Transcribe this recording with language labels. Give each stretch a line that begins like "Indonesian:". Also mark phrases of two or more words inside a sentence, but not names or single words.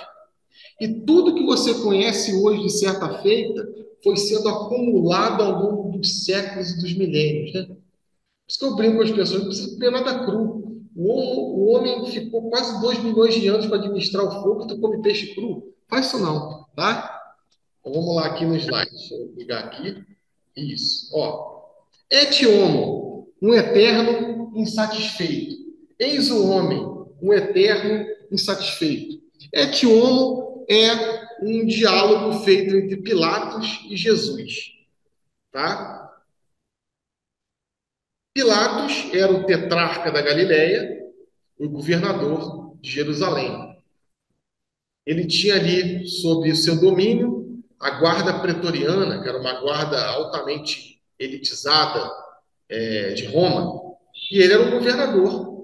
Portuguese: E tudo que você conhece hoje de certa feita foi sendo acumulado ao longo dos séculos e dos milênios, né? Por isso que eu brinco com as pessoas, não precisa ter nada cru. O homem ficou quase 2 milhões de anos para administrar o fogo, tu come peixe cru. Faz isso não, tá? Então, vamos lá aqui no slide. Deixa eu ligar aqui. Isso. Ó.
Latin: Et homo,
Portuguese: um eterno insatisfeito. Eis o homem, um eterno insatisfeito.
Latin: Et homo
Portuguese: é um diálogo feito entre Pilatos e Jesus, tá? Pilatos era o tetrarca da Galileia, o governador de Jerusalém. Ele tinha ali sob seu domínio a guarda pretoriana, que era uma guarda altamente elitizada, de Roma, e ele era um governador.